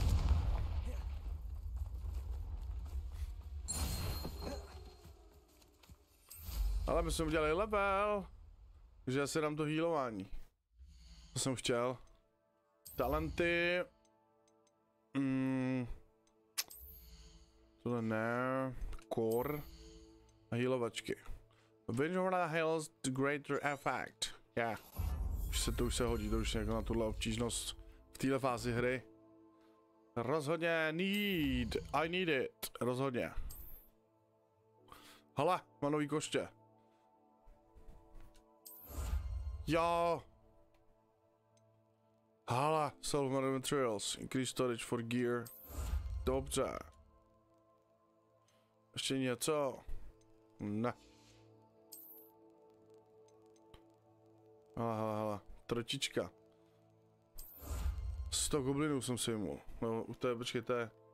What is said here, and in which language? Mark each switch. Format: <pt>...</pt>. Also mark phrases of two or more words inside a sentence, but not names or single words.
<cs>Ale my jsme udělali level. Takže asi dám to healování. To jsem chtěl. Talenty. Tohle ne. Core. A healovačky.</cs> <en>Which one heals the greater effect? Yeah.</en> <cs>Už se hodí, to už jako na tuhle obtížnost v téhle fázi hry.</cs> <en>Rozhodně I need it.</en> <cs>Rozhodně. Hele, má nový koště. Jo. Hele,</cs> <en>sell materials, increase storage for gear.</en> <cs>Dobře. Ještě něco? Ne. Hele, tročička. 100 goblinů jsem si jimul. No, u té, počkejte.</cs>